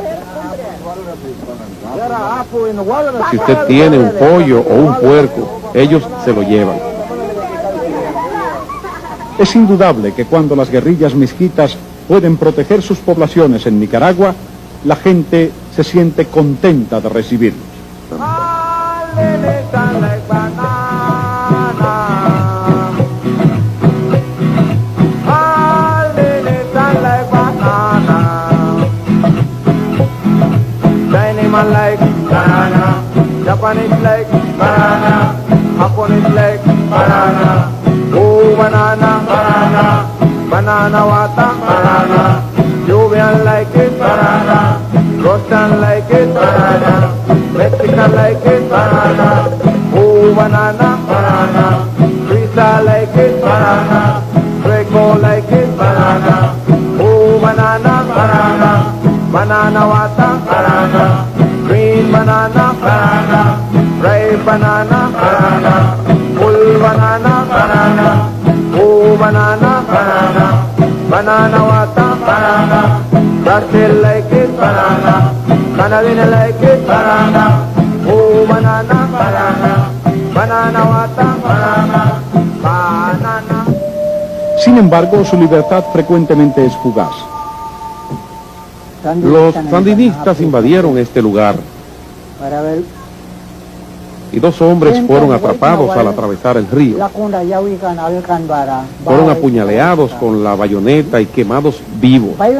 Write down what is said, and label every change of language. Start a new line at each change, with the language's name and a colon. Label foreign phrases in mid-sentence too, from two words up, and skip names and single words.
Spanish: Si usted tiene un pollo o un puerco, ellos se lo llevan. Es indudable que cuando las guerrillas misquitas pueden proteger sus poblaciones en Nicaragua, la gente se siente contenta de recibirlos.
English: Like banana, Japanese like banana, Japanese like banana, oh banana, banana, banana water, banana, Julian like it, banana, Russian like it, banana, Mexican like it, banana, oh banana, banana, Lisa like it, banana, Greco like it, banana, oh banana, banana, banana water, banana. Green banana, banana, ripe banana, banana, full banana, banana, oh banana, banana, banana water, banana, Brazil like it, banana, Canadian like it, banana, oh banana, banana, banana water, banana, banana.
Spanish: Sin embargo, su libertad frecuentemente es fugaz. Los sandinistas invadieron este lugar y 2 hombres fueron atrapados al atravesar el río. Fueron apuñaleados con la bayoneta y quemados vivos.